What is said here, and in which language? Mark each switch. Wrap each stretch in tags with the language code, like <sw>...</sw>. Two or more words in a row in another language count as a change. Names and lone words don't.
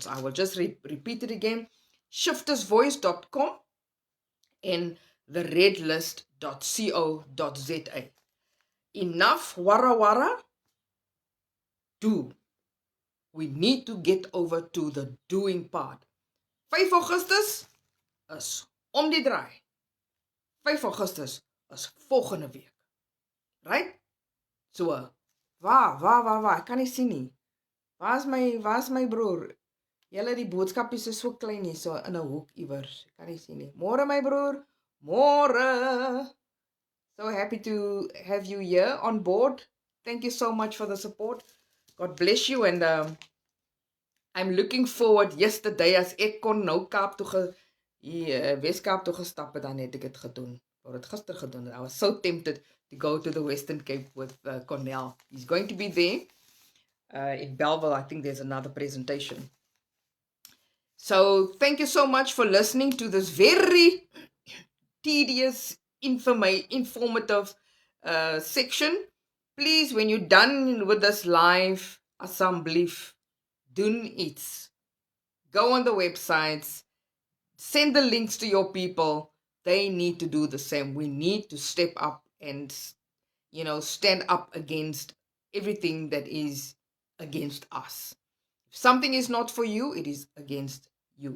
<en>I will just repeat it again. Shiftersvoice.com, and theredlist.co.za. Enough wara wara, do. We need to get over to the doing part.</en> <af>5 Augustus is om die draai. 5 Augustus is volgende week.</af> <en>Right?</en> <af>So, waar, ek kan nie sien nie. Waar's my broer? Julle die boodskapies is so klein hier, so in 'n hoek iewers. Ek kan nie sien nie. Môre my broer. Môre.</af> <en>So happy to have you here on board. Thank you so much for the support. God bless you, and I'm looking forward.</en> <af>Yesterday as ek kon nou Kaap toe Weskaap toe gestap het, dan het ek dit gedoen. Of dit gister gedoen.</af> <en>I was so tempted to go to the Western Cape with Cornell. He's going to be there in Bellville. I think there's another presentation. So thank you so much for listening to this very tedious, informative section. Please, when you're done with this live,</en> <af>asseblief, doen iets.</af> <en>Go on the websites, send the links to your people. They need to do the same. We need to step up and, stand up against everything that is against us. If something is not for you, it is against you.</en>